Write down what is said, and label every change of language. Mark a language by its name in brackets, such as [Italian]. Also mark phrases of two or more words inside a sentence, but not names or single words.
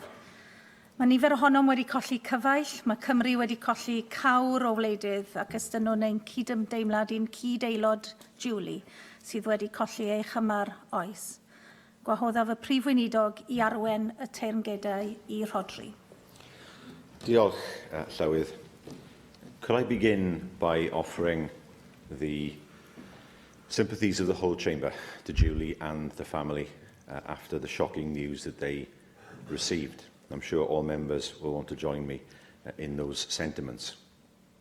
[Welsh] Mae nifer ohonom wedi colli cyfaill, mae Cymru wedi colli cawr o wleidydd ac ystynwn ein cydymdeimlad i'n cyd-aelod Julie sydd wedi colli ei chymar oes. Gwahoddaf y prif weinidog i arwen y teyrngedau i Rhodri. Diolch, Llywydd. [English] Could I begin by offering the sympathies of the whole chamber to Julie and the family after the shocking news that they received. I'm sure all members will want to join me in those sentiments.